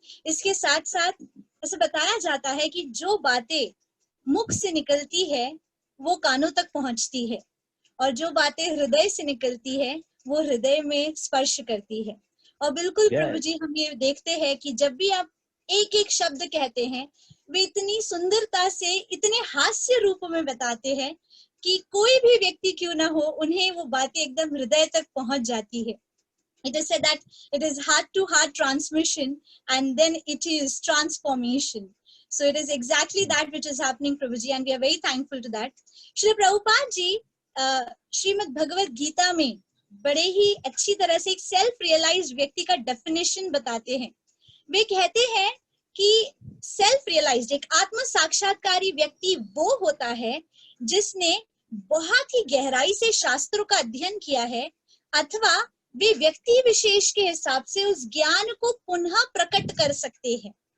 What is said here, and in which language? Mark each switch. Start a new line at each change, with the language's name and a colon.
Hindi: इसके साथ साथ ऐसा बताया जाता है कि जो बातें मुख से निकलती है वो कानों तक पहुंचती है, और जो बातें हृदय से निकलती है वो हृदय में स्पर्श करती है। और बिल्कुल प्रभु जी, हम ये देखते हैं कि जब भी आप एक एक शब्द कहते हैं वे इतनी सुंदरता से, इतने हास्य रूप में बताते हैं कि कोई भी व्यक्ति क्यों ना हो, उन्हें वो बातें एकदम हृदय तक पहुंच जाती है।
English: It is said that it is heart to heart transmission and then it is transformation. So it is exactly that which is happening Prabhuji, and we are very thankful to that.
Hindi: Shri Prabhupada ji Shrimad Bhagavad Gita में बड़े ही अच्छी तरह से एक self realised व्यक्ति का definition बताते हैं। वे कहते हैं कि सेल्फ रियलाइज्ड, एक आत्म साक्षात्कारी व्यक्ति वो होता है जिसने बहुत ही गहराई से शास्त्रों का अध्ययन किया है, अथवा वे व्यक्ति विशेष के हिसाब से उस ज्ञान को पुनः प्रकट कर सकते हैं।